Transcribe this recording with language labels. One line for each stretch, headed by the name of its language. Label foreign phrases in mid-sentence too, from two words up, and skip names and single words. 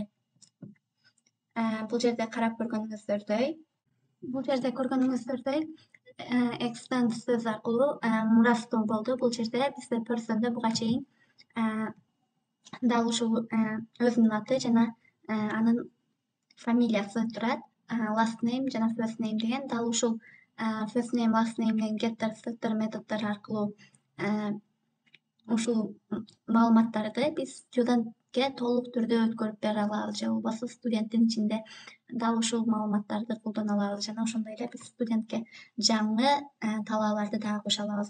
Kyrgyz: Бул жерде карап көргөнүңүздөй extend сөз аркылуу мурастоо болду. Бул жерде бизде person'ду буга чейин дал ушул өзүнүн аты жана анын фамилиясы турат.
English: Last name
Kyrgyz: жана
English: first name
Kyrgyz: деген дал ушул
English: first name, last name
Kyrgyz: менен
English: getter setter
Kyrgyz: методдору аркылуу ушул маалыматтарды биз студентке толук түрдө өткөрүп бере алабыз же болбосо студенттин ичинде дал ушул маалыматтарды колдоно алабыз. Жана ошондой эле биз студентке жаңы талааларды дагы кошо алабыз.